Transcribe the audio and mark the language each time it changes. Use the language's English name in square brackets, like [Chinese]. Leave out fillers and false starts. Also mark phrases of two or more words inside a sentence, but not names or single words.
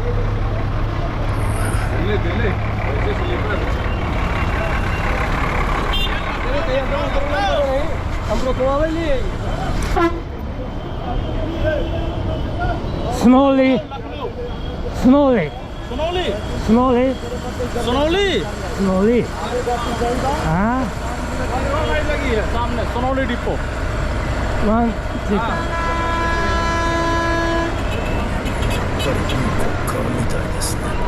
[Japanese] スノーリースノーリースノーリースノーリースノーリーあ [Hindi] सामने सोनौली डिपो [Japanese] ワンチェックみたいですね。